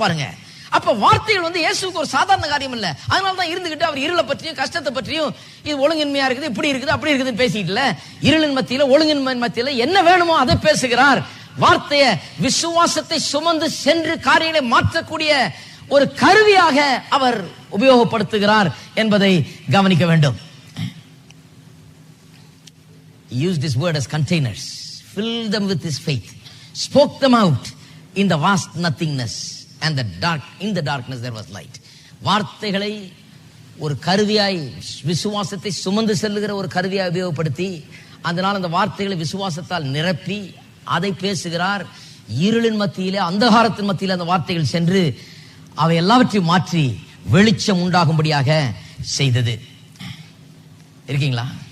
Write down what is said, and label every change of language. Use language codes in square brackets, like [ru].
[ta] பாருங்க, அப்ப வார்த்தைகள் வந்து இயேசுவுக்கு ஒரு சாதாரண காரியம் இல்ல. அதனாலதான் இருந்துகிட்டு அவர் இருளை பற்றியும் கஷ்டத்தை பற்றியும், இது ஒழுங்கின்மையா இருக்குது, இப்படி இருக்குது, அப்படி இருக்குதுன்னு பேசிக்கல. இருளின் மத்தியில, ஒழுங்கின்மை மத்தியில என்ன வேணுமோ அதை பேசுகிறார். வார்த்தைய விசுவாசத்தை சுமந்து சென்று காரியங்களை மாற்றக்கூடிய ஒரு கருவியாக அவர் உபயோகப்படுத்துகிறார் என்பதை கவனிக்க வேண்டும். [en] He used this word as containers, filled them with his faith, spoke them out in the vast nothingness, and in the darkness there was light. [ta] வார்த்தைகளை ஒரு கருவியாய், விசுவாசத்தை சுமந்து செல்லுகிற ஒரு கருவியாய் உபயோகப்படுத்தி, அதனால் அந்த வார்த்தைகளை விசுவாசத்தால் நிரப்பி அதை பேசுகிறார். இருளின் மத்தியிலே, அந்தகாரத்தின் மத்தியிலே அந்த வார்த்தைகள் சென்று அவை எல்லாவற்றையும் மாற்றி வெளிச்சம் உண்டாகும்படியாக செய்தது. இருக்கீங்களா?